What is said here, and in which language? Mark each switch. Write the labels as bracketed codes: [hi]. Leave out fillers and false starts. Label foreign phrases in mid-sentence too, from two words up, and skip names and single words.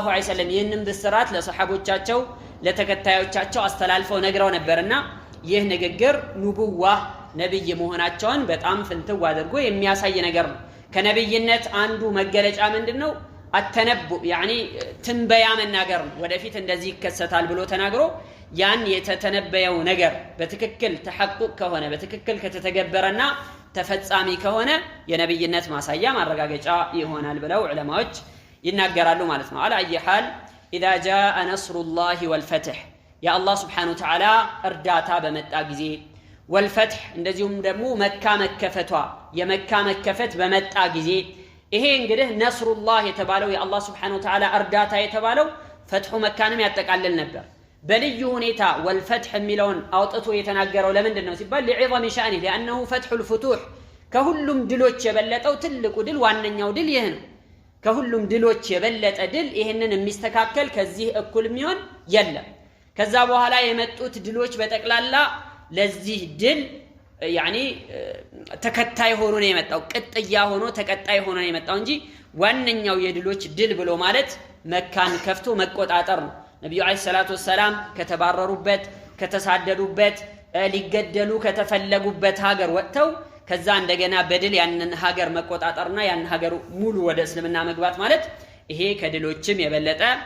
[ar] عليه وسلم [am] ይህንን ብስራት ለሰሃቦቻቸው ለተከታዮቻቸው አስተላልፈው ነግረው ነበርና ይህ ንግግር ኑቡዋ ነብይ መሆናቸውን በጣም ፍንትው አድርጎ የሚያሳይ ነገር ነው ከነብይነት አንዱ መገለጫ ምንድነው አተነቡ ያኒ ትንበያ መናገር ነው ወደፊት እንደዚህ ይከሰታል ብሎ ተናግሮ ያን የተተነበየው ነገር በትክክል ተሐቁቅ ከሆነ በትክክል ከተተገበረና ተፈጻሚ ከሆነ የነብይነት ማሳያ ማረጋገጫ ይሆናል ብለው ዑለማዎች ይናገራሉ ማለት ነው [ar] على اي حال اذا جاء نصر الله والفتح يا الله سبحانه وتعالى [am] እርዳታ በመጣ ጊዜ [ar] والفتح [am] እንደዚሁም ደግሞ መካ መከፈቷ የመካ መከፈት በመጣ ጊዜ ይሄ እንግዲህ ነስሩላህ የተባለው የአላህ [ar] سبحانه وتعالى [am] እርዳታ የተባለው ፈትሑ መካንም ያጠቃልል ነበር በልዩ ሁኔታ والفتح የሚለውን አውጥቶ የተናገረው ለምንድን ነው ሲባል [ar] لعظم شأنه لانه فتح الفتوح [am] ከሁሉም ድሎች የበለጠው ትልቁ ድል ዋነኛው ድል ይሄ ነው ከሁሉም ድሎች የበለጠ ድል ይሄንን የሚስተካከል ከዚህ እኩል የሚሆን የለም ከዛ በኋላ የመጡት ድሎች በጠቅላላ ለዚህ ድል ያኒ ተከታይ ሆኖ ነው የመጣው ቅጥያ ሆኖ ተከታይ ሆኖ ነው የመጣው እንጂ ዋነኛው የድሎች ድል ብሎ ማለት መካን ከፍቶ መቆጣጠር ነው ነብዩ [ar] عليه الصلاة والسلام [am] ከተባረሩበት ከተሳደዱበት ሊገደሉ ከተፈለጉበት ሀገር ወጥተው ከዛ እንደገና በድል ያንን ሀገር መቆጣጠርና ያን ሀገር ሙሉ ወደ እስልምና መግባት ማለት ይሄ ከድሎችም የበለጠ